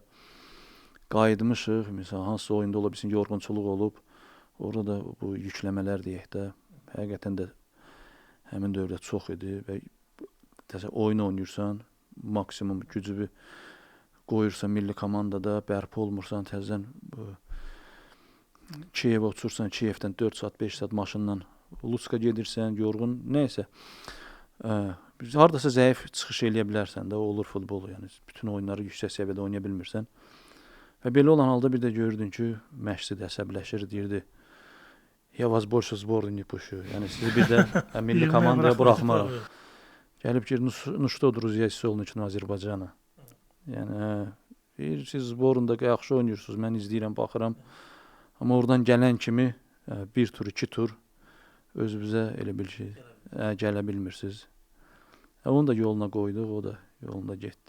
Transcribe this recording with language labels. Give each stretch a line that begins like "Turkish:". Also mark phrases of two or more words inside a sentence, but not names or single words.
Azerbaijani: Qayıtmışıq, misal hansısa oyunda ola bilsin, yorğunçuluq olub, orada da bu yükləmələr deyək də, həqiqətən də həmin dövrdə çox idi və oyun oynayırsan, maksimum gücünü qoyursan milli komandada, bərpa olmursan, təzədən Kiyevə uçursan, Kiyevdən 4 saat, 5 saat maşınla Lutska gedirsən, yorğun, nəysə. Hardasa zəif çıxış eləyə bilərsən də, olur futbol, yəni bütün oyunları yüksək səviyyədə oynaya bilmirsən. Və belə olan halda bir də gördün ki, məşqçi də əsəbləşir, deyirdi,
Russian: ya вас больше сборной не пущу.
Azerbaijani: Yəni sizi bir də milli komandaya buraxmarıq. Gəlib ki,
Russian: ну что, друзья, солнечного Azərbaycana.
Azerbaijani: Yəni, siz sborunda yaxşı oynayırsınız, mən izləyirəm, baxıram. Amma oradan gələn kimi 1 tur, 2 tur özünüzə elə bil ki, gələ bilmirsiniz. Onu da yoluna qoyduq, o da yolunda getdi.